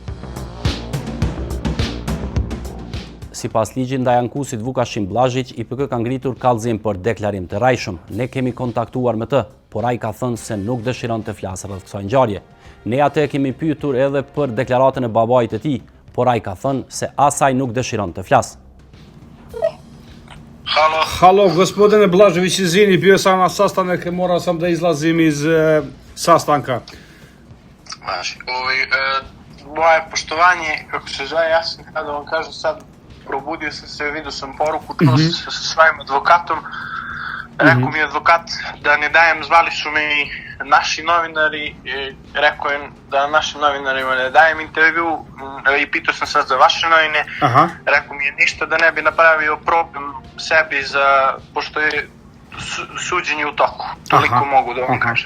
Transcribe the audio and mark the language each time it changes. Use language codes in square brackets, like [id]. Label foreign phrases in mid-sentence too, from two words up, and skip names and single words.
[sq] Sipas ligjit ndaj ankusit Vukashim Blazhić, IPK ka ngritur kallëzim për deklarim të rrajshëm. Ne kemi kontaktuar me të, por ai ka thënë se nuk dëshiron të flasë rreth kësaj ngjarje. Ne atë kemi pyetur edhe për deklaratën e babait të tij, por ai ka thënë se asaj nuk dëshiron të flasë. [sr] Halo, gospodine Blažević, izvini, bio sam na sastanak, morao sam da izlazim iz sastanka. Moje poštovanje, kako se zove, ja sam kada vam kažem sad, probudio sam se, vidio sam poruku, čuo sam se sa svojim advokatom, rekao mi je advokat da ne dajem, zvali su me i naši novinari, rekao je da našim novinarima ne dajem intervju i pitao sam sad za vaše novine, rekao mi je ništa da ne bi napravio problem sebi pošto je suđenje u toku, toliko mogu da vam kažem.